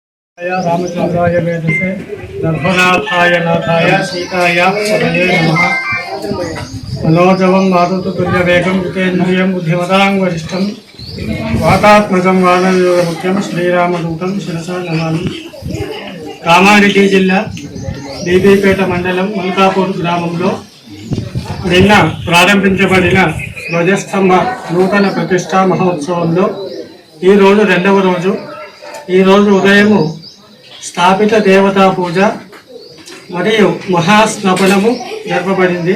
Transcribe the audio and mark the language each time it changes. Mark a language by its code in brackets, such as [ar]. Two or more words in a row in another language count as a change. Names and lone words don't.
[sa] रामचंद्राय वेद से नरभनाथाय नाथाय सीताय नमः. मनोजवं मारुततुल्यवेगं जितेन्द्रियं बुद्धिमतां वरिष्ठं वातात्मकं वानरयोगमुख्यं श्रीरामदूतं शिरसा नमामि। [te] కామారెడ్డి జిల్లా బీబీపేట మండలం మల్కాపూర్ గ్రామంలో నిన్న ప్రారంభించబడిన ధ్వజస్తంభ నూతన ప్రతిష్టా మహోత్సవంలో ఈరోజు రెండవ రోజు. ఈరోజు ఉదయము స్థాపిత దేవతా పూజ మరియు మహాస్నపనము జరపబడింది.